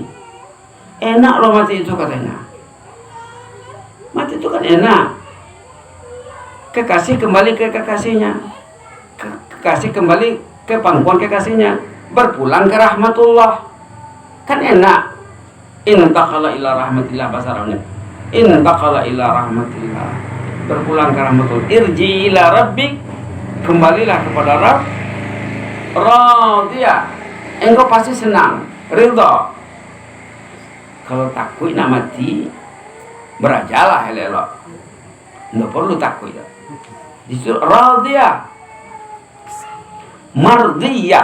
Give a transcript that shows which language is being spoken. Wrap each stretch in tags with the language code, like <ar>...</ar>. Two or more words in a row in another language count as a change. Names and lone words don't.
<id>Enak loh mati itu katanya. Mati itu kan enak. Kekasih kembali ke kekasihnya, kekasih kembali ke pangkuan kekasihnya, berpulang ke rahmatullah. Kan enak.</id> <ar>Intaqala ila rahmatillah,</ar> <id>bahasa Arabnya.</id> <ar>Intaqala ila rahmatillah,</ar> <id>berpulang ke rahmatullah.</id> <ar>Irji ila rabbik,</ar> <id>kembalilah kepada Rabb. Radiyah, engkau pasti senang, ridha.</id> <ms>Kalau takut nak mati, berajalah elok.</ms> <id>Nggak perlu takut ya. Disuruh</id> <ar>radiyah, mardiyah.</ar>